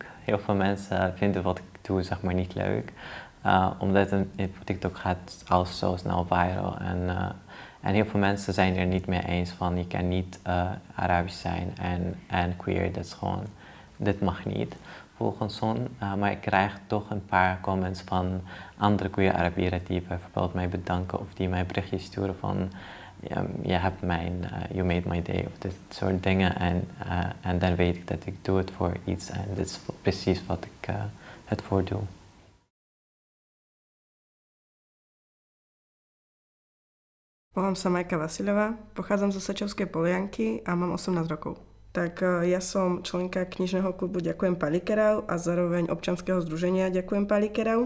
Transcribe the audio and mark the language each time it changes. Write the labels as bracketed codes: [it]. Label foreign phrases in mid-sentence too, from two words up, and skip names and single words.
[nl] Heel veel mensen vinden wat ik doe, zeg maar, niet leuk. Omdat op TikTok gaat alles zo snel viral en heel veel mensen zijn er niet mee eens van je kan niet Arabisch zijn en queer, dat is gewoon, dit mag niet volgens hun. Maar ik krijg toch een paar comments van andere queer Arabieren die bijvoorbeeld mij bedanken of die mij berichtjes sturen van je hebt [en] you made my day [nl] of dit soort dingen en dan weet ik dat ik doe het voor iets en dit is precies wat ik het voor doe. [sk] Volám sa Majka Vasiľová, pochádzam zo Sečovskej Polianky a mám 18 rokov. Tak ja som členka knižného klubu Ďakujem Palikerau a zároveň občianskeho združenia Ďakujem Palikerau.